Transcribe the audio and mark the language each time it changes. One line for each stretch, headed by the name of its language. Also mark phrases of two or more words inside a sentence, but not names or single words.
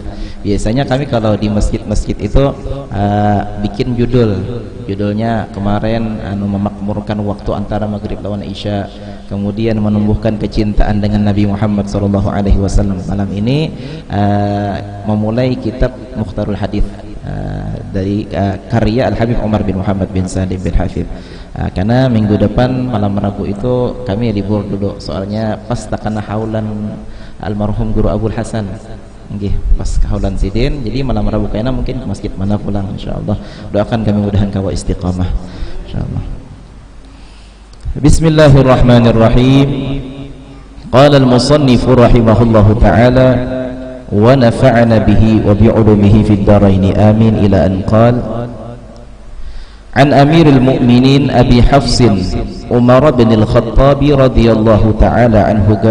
Indonesian: Biasanya kami kalau di masjid-masjid itu bikin judulnya kemarin memakmurkan waktu antara maghrib lawan isya, kemudian menumbuhkan kecintaan dengan Nabi Muhammad
Arabic: صلى الله عليه وسلم.
Indonesian: Malam ini memulai kitab Mukhtarul Hadits dari karya Al-Habib Umar bin Muhammad bin Salim bin Hafidh. Karena minggu depan malam Rabu itu kami libur dulu, soalnya pas takana haulan almarhum Guru Abdul Hasan. Nggih, pas haulan sidin, jadi malam Rabu kayaknya mungkin ke masjid mana pulang insyaallah. Doakan kami mudahan kawa istiqamah insyaallah.
Arabic: Bismillahirrahmanirrahim. قال المصنف رحمه الله تعالى ونفعنا به وبعلومه في الدارين آمين إلى أن قال عن أمير المؤمنين أبي حفص عمر بن الخطاب رضي الله تعالى عنه